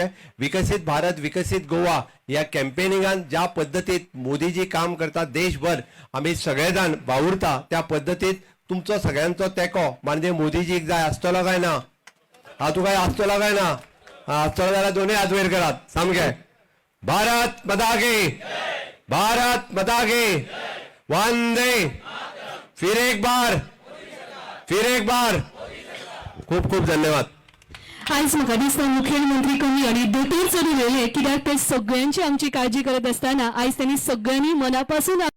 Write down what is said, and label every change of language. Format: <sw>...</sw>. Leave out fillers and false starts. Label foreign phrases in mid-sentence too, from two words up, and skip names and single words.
<kok>विकसीत भारत विकसीत गोवा ह्या कॅम्पेनिंगान ज्या पद्दतीत मोदीजी काम करतात देशभर, आमी सगळे जाण वावुरता त्या पद्दतीत तुमचो सगळ्यांचो तेंको म्हणजे मोदीजीक जाय आसतलो काय ना? हा तुका आसतलो काय ना? आसतलो जाल्यार दोनूय हात वयर करात सामके.</kok> <hi>भारत माता की, भारत माता की, वंदे, फिर एक बार, फिर एक बार.</hi> <kok>खूप खूप धन्यवाद. आयज म्हाका दिसता मुखेलमंत्री कमी आनी दोतोर चड उलयले, कित्याक ते सगळ्यांची आमची काळजी करत आसतना आयज त्यांनी सगळ्यांनी मनापासून</kok>